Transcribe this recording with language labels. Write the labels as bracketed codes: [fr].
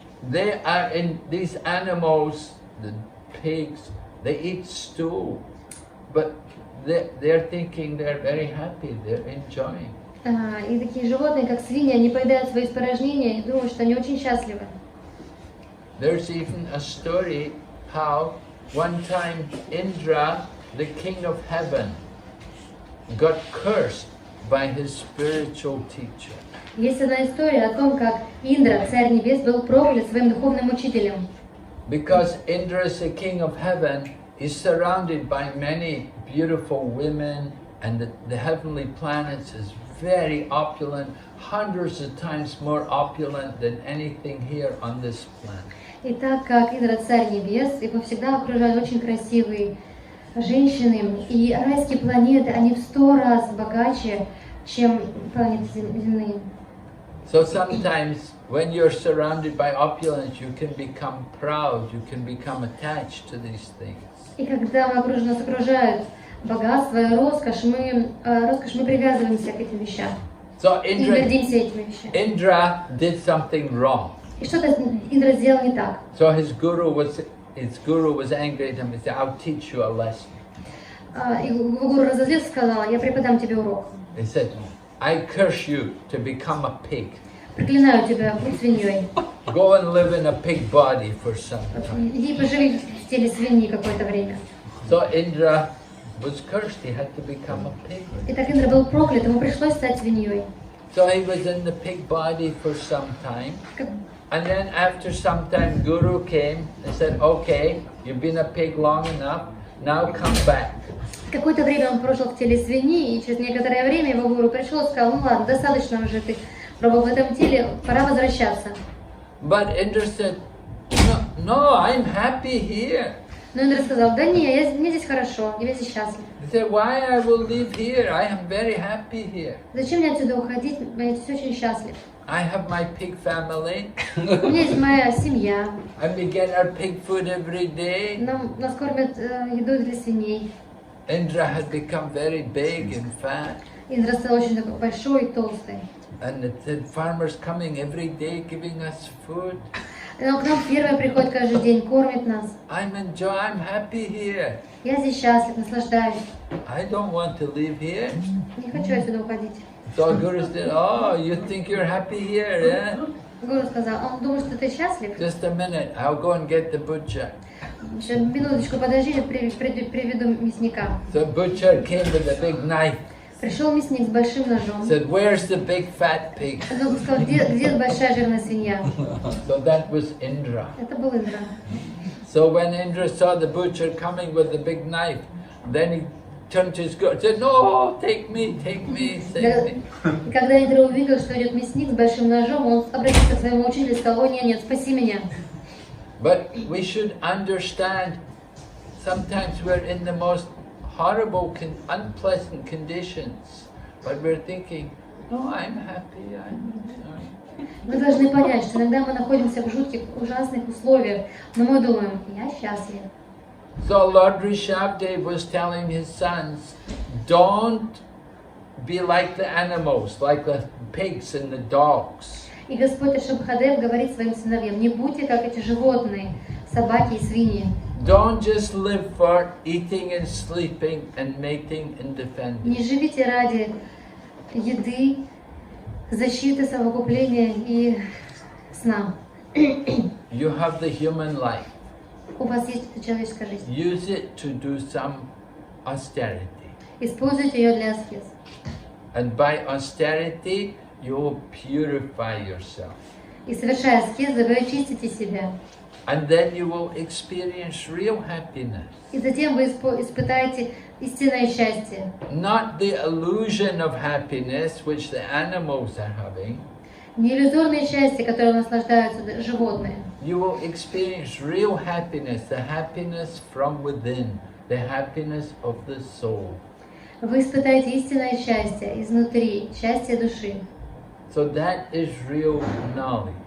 [en] They are in these animals, the pigs, they eat stew, but they're thinking they're very happy, they're enjoying. [ru] И такие животные, как свиньи, они поедают свои испражнения и думают, что они очень счастливы. [en] There's even a story how one time Indra, the king of heaven, got cursed by his spiritual teacher. [ru] Есть одна история о том, как Индра, царь небес, был проклят своим духовным учителем. [en] Because Indra is the king of heaven, he's surrounded by many beautiful women, and the heavenly planets is very opulent, hundreds of times more opulent than anything here on this planet. [ru] И так как Индра царь небес, его всегда окружают очень красивые женщины, и райские планеты, они в 100 раз богаче, чем планеты земные. [en] So sometimes when you're surrounded by opulence, you can become proud, you can become attached to these things. [ru] И когда нас окружают богатство и роскошь, мы привязываемся к этим вещам. [en] So [ru] И гордимся этими вещами. [en] Indra did something wrong. [ru] И что-то Индра сделал не так. [en] So his guru was angry at him and said, "I'll teach you a lesson." [ru] И его гуру разозлился и сказал: я преподам тебе урок. [en] He said, "I curse you to become a pig. [ru] Проклинаю тебя, будь свиньей. [en] Go and live in a pig body for some time." [ru] Иди поживи в теле свиньи какое-то время. [en] So Indra was cursed. He had to become a pig. [ru] Итак, Индра был проклят, ему пришлось стать свиньей. [en] So he was in the pig body for some time. And then after some time, Guru came and said, "Okay, you've been a pig long enough. Now come back." [ru] Какое-то время он прожил в теле свиньи, и через некоторое время его гуру пришел и сказал: ну ладно, достаточно уже ты пробовал в этом теле, пора возвращаться. [en] But Indra said, "No, I'm happy here." [ru] Но Индра сказал: да не, мне здесь хорошо, я здесь счастлив. [en] He said, "Why I will live here? I am very happy here. [ru] Зачем мне отсюда уходить? Я здесь очень счастлив. [en] I have my pig family. [ru] У меня есть моя семья. [en] And we get our pig food every day." [ru] Нас кормят едой для свиней. [en] Indra had become very big and fat. [ru] Индра стал очень такой большой и толстый. [en] And the farmers coming every day giving us food. [ru] Но к нам фермер приходит каждый день, кормит нас. [en] I'm happy here. [ru] Я здесь счастлив, наслаждаюсь. [en] I don't want to live here. [ru] Не хочу отсюда уходить. [en] So Guru said, "Oh, you think you're happy here, eh?" [ru] Гуру сказал: он думает, что ты счастлив? [en] Just a minute, I'll go and get the butcher. [ru] Еще минуточку подожди, я приведу мясника. [en] The butcher came with a big knife. [ru] Пришел мясник с большим ножом. [en] Said, "Where's the big fat pig?" [ru] Он сказал: где большая жирная свинья? [en] So that was Indra. [ru] Это был Индра. [en] So when Indra saw the butcher coming with the big knife, then he turned to his guru and said, "No, take me, take me, take me." [ru] И когда Индра увидел, что идет мясник с большим ножом, он обратился к своему учителю и сказал: о, нет, спаси меня. [en] But we should understand, sometimes we're in the most horrible, unpleasant conditions, but we're thinking, "No, I'm happy, I'm sorry." [ru] Мы должны понять, что иногда мы находимся в жутких, ужасных условиях, но мы думаем: я счастлив. [en] So Lord Rishabdev was telling his sons, don't be like the animals, like the pigs and the dogs. [ru] И Господь Ришабхадев говорит своим сыновьям: не будьте как эти животные, собаки и свиньи. [en] Don't just live for eating and sleeping and mating and defending. [ru] Не живите ради еды, защиты, совокупления и сна. [en] You have the human life. [ru] У вас есть эта человеческая жизнь. [en] Use it to do some austerity. [ru] Используйте ее для аскез. [en] And by austerity, you will purify yourself. [ru] И совершая аскезы, вы очистите себя. [en] And then you will experience real happiness. [ru] И затем вы испытаете истинное счастье. [en] Not the illusion of happiness which the animals are having. [ru] Не иллюзорное счастье, которым наслаждаются животные. [en] You will experience real happiness, the happiness from within, the happiness of the soul. [ru] Вы испытаете истинное счастье изнутри, счастье души. [en] So that is real knowledge.